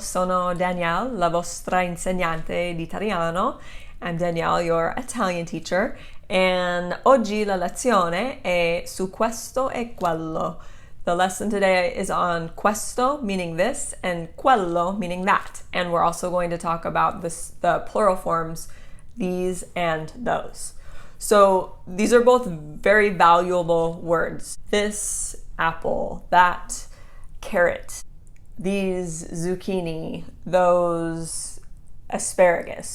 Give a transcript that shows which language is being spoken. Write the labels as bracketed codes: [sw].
[it] Sono Danielle, la vostra insegnante di italiano. [en] I'm Danielle, your Italian teacher. And [it] oggi la lezione è su questo e quello. [en] The lesson today is on questo, meaning this, and quello, meaning that. And we're also going to talk about the plural forms, these and those. So these are both very valuable words. This apple, that carrot, these zucchini, those asparagus.